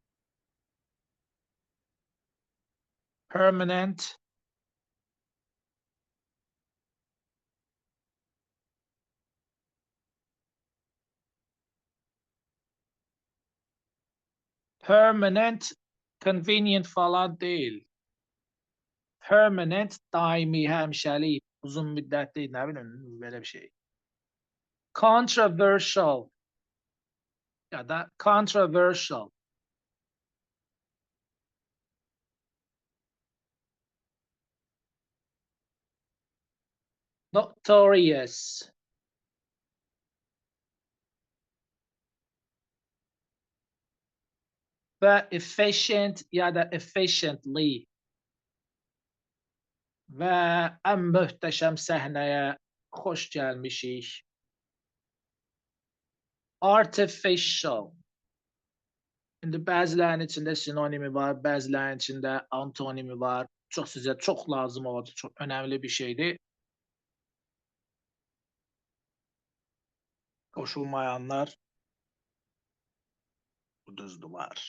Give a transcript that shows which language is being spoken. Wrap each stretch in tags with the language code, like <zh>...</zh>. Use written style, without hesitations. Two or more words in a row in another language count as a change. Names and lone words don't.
<tr>Permanent. Permanent. Convenient falan değil. Permanent, daimi, hemşeli, uzun müddetli, ne bileyim böyle bir şey. Controversial ya da controversial. Notorious. Ve efficient ya da efficiently. Ve en muhteşem</tr> <az>səhnəyə xoş gəlmişik. Artificial. İndi bəzilərinin içində sinonimi var, bəzilərinin içində antonimi var. Çox sizə çox lazım olacaq, çox önəmli bir şeydir. Qoşulmayanlar uduzdular.</az>